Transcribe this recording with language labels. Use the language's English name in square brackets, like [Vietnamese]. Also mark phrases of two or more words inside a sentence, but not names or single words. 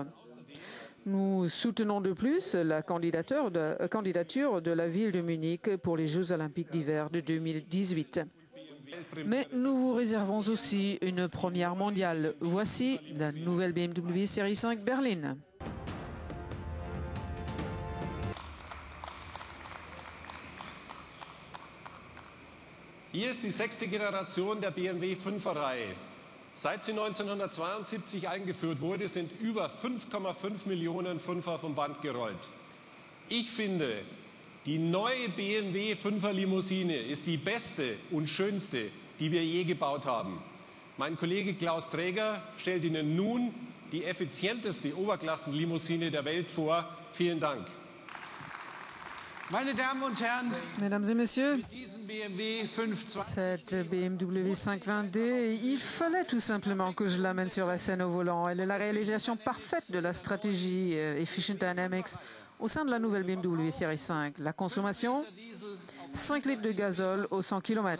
[French] Nous soutenons de plus la candidature de la ville de Munich pour les Jeux olympiques d'hiver de 2018. Mais nous vous réservons aussi une première mondiale. Voici la nouvelle BMW Série 5 berline. [German] Hier ist die 6. Generation der BMW 5er-Reihe. Seit sie 1972 eingeführt wurde, sind über 5,5 Millionen 5er vom Band gerollt. Ich finde, die neue BMW 5er Limousine ist die beste und schönste, die wir je gebaut haben. Mein Kollege Klaus Träger stellt Ihnen nun die effizienteste Oberklassenlimousine der Welt vor. Vielen Dank. Meine Damen und Herren, [French] Mesdames et Messieurs, cette BMW 520D, il fallait tout simplement que je l'amène sur la scène au volant. Elle est la réalisation parfaite de la stratégie Efficient Dynamics au sein de la nouvelle BMW Série 5. La consommation, 5 litres de gazole au 100 km.